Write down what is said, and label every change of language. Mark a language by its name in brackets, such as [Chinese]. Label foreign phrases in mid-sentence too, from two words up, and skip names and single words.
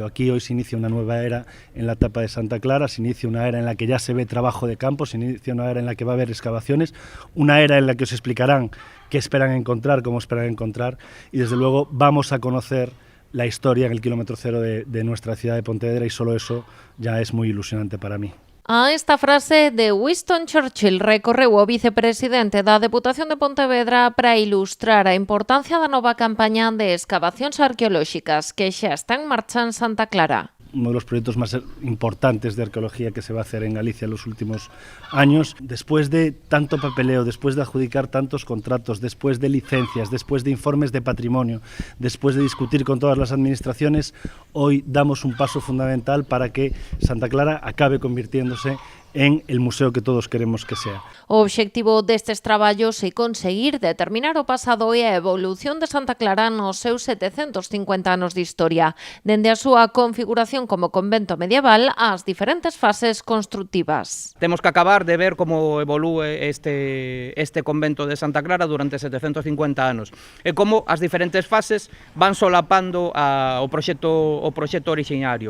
[Spanish] Aquí hoy se inicia una nueva era en la etapa de Santa Clara, se inicia una era en la que ya se ve trabajo de campo, se inicia una era en la que va a haber excavaciones, una era en la que os explicarán qué esperan encontrar, cómo esperan encontrar, y desde luego vamos a conocer la historia en el kilómetro cero de nuestra ciudad de Pontevedra, y solo eso ya es muy ilusionante para mí. [Galician] A esta frase de Winston Churchill recorreu o vicepresidente da Deputación de Pontevedra para ilustrar a importancia da nova campaña de excavacións arqueolóxicas que xa está en marcha en Santa Clara. [Spanish] Uno de los proyectos más importantes de arqueología que se va a hacer en Galicia en los últimos años. Después de tanto papeleo, después de adjudicar tantos contratos, después de licencias, después de informes de patrimonio, después de discutir con todas las administraciones, hoy damos un paso fundamental para que Santa Clara acabe convirtiéndose en el museo que todos queremos que sea. [Galician] O obxectivo destes traballos é conseguir determinar o pasado e a evolución de Santa Clara nos seus 750 anos de historia, dende a súa configuración como convento medieval ás diferentes fases constructivas. Temos que acabar de ver como evolúe este convento de Santa Clara durante 750 anos e como as diferentes fases van solapando o proxecto orixinario.